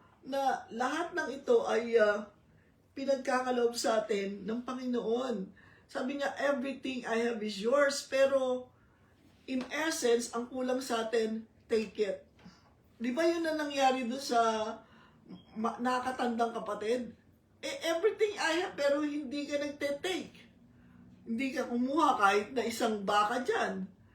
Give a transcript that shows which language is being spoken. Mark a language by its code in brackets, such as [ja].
[tl] Na lahat ng ito ay pinagkakaloob sa atin ng Panginoon. Sabi niya, [en] everything I have is yours. [tl] Pero, [en] in essence, [tl] ang kulang sa atin, [en] take it. [tl] Di ba yun na nangyari doon sa nakakatandang kapatid? [en] Everything I have, [tl] pero hindi ka nagte-take. Hindi ka kumuha kahit na isang baka dyan.